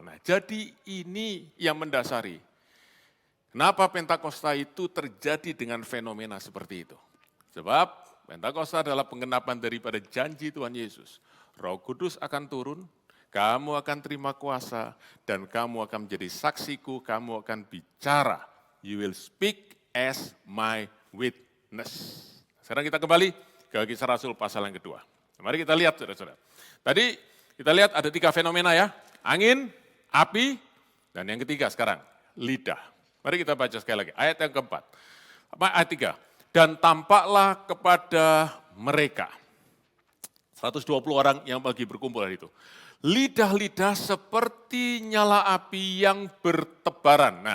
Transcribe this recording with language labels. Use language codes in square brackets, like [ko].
[id] Nah, jadi ini yang mendasari kenapa Pentakosta itu terjadi dengan fenomena seperti itu. Sebab Pentakosta adalah penggenapan daripada janji Tuhan Yesus. Roh Kudus akan turun, kamu akan terima kuasa, dan kamu akan menjadi saksiku, kamu akan bicara. [en] You will speak as my witness. [id] Sekarang kita kembali ke Kisah Rasul pasal yang kedua. Mari kita lihat, saudara-saudara. Tadi kita lihat ada 3 fenomena ya, angin, api, dan yang ketiga sekarang, lidah. Mari kita baca sekali lagi, ayat yang keempat. Ayat 3, dan tampaklah kepada mereka, 120 orang yang lagi berkumpul hari itu, lidah-lidah seperti nyala api yang bertebaran.